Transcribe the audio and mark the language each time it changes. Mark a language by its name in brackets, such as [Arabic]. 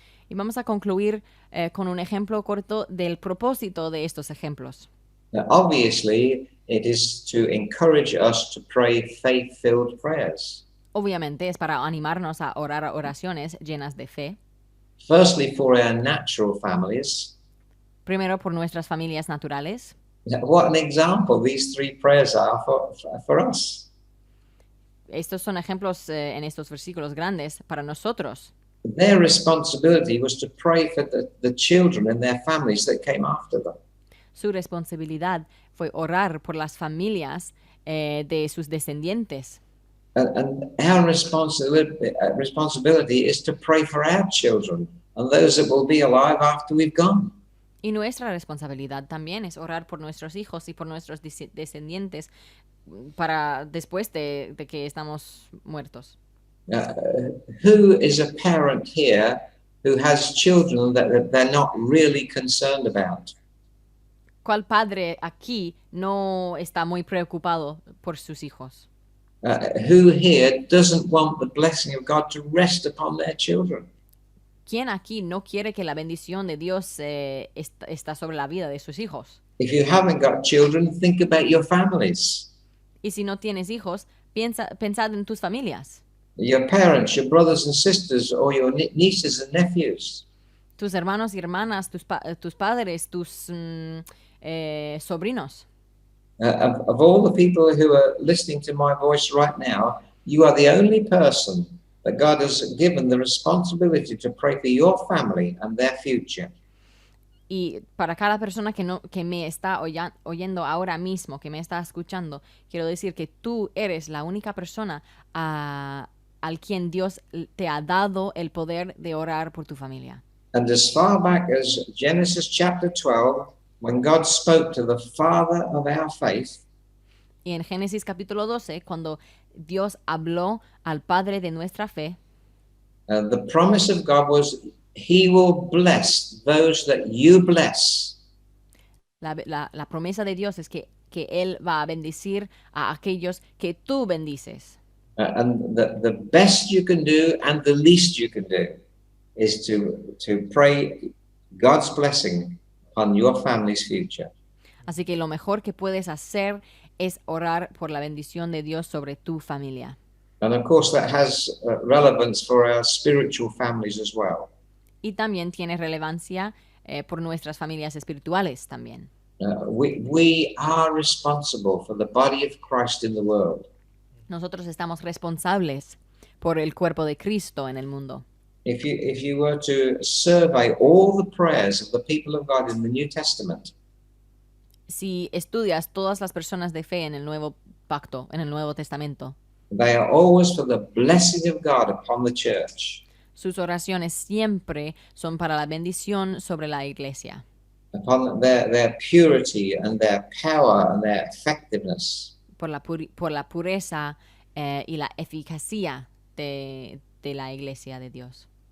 [Spanish] Y vamos a concluir con un ejemplo corto del propósito de estos ejemplos. [English] Now, obviously, it is to encourage us to pray faith-filled prayers. [Spanish] Obviamente es para animarnos a orar oraciones llenas de fe. [English] Firstly, for our natural families. [Spanish] Primero por nuestras familias naturales. [English] What an example these three prayers are for us. [Spanish] Estos son ejemplos en estos versículos grandes para nosotros. [English] Their responsibility was to pray for the children and their families that came after them. [Spanish] Su responsabilidad fue orar por las familias de sus descendientes. [English] And our responsibility is to pray for our children and those that will be alive after we've gone. [Spanish] Y nuestra responsabilidad también es orar por nuestros hijos y por nuestros descendientes para después de que estamos muertos. [English] Who is a parent here who has children that they're not really concerned about? [Spanish] ¿Cuál padre aquí no está muy preocupado por sus hijos? [English] Who here doesn't want the blessing of God to rest upon their children? [Spanish] ¿Quién aquí no quiere que la bendición de Dios está sobre la vida de sus hijos? [English] If you haven't got children, think about your families. [Spanish] Y si no tienes hijos, pensad en tus familias. [English] Your parents, your brothers and sisters, or your nieces and nephews. [Spanish] Tus hermanos y hermanas, tus padres, tus sobrinos. [English] Of all the people who are listening to my voice right now, you are the only person that God has given the responsibility to pray for your family and their future. [Spanish] Y para cada persona que me está oyendo ahora mismo, que me está escuchando, quiero decir que tú eres la única persona al quien Dios te ha dado el poder de orar por tu familia. [English] And as far back as Genesis chapter 12, when God spoke to the father of our faith, [Spanish] y en Génesis capítulo 12, cuando Dios habló al padre de nuestra fe, [English] the promise of God was, He will bless those that you bless. [Spanish] La promesa de Dios es que Él va a bendecir a aquellos que tú bendices. [English] And the best you can do and the least you can do is to pray God's blessing on your family's future. [Spanish] Así que lo mejor que puedes hacer es orar por la bendición de Dios sobre tu familia. [English] And of course that has relevance for our spiritual families as well. [Spanish] Y también tiene relevancia por nuestras familias espirituales también. [English] We are responsible for the body of Christ in the world. [Spanish] Nosotros estamos responsables por el cuerpo de Cristo en el mundo. [English] If you were to survey all the prayers of the people of God in the New Testament, [Spanish] si estudias todas las personas de fe en el Nuevo Pacto, en el Nuevo Testamento, [English] they are always for the blessing of God upon the church. [Spanish] Sus oraciones siempre son para la bendición sobre la iglesia. [English] Upon their purity and their power and their effectiveness. [Spanish] Por la pureza y la eficacia de la iglesia de Dios.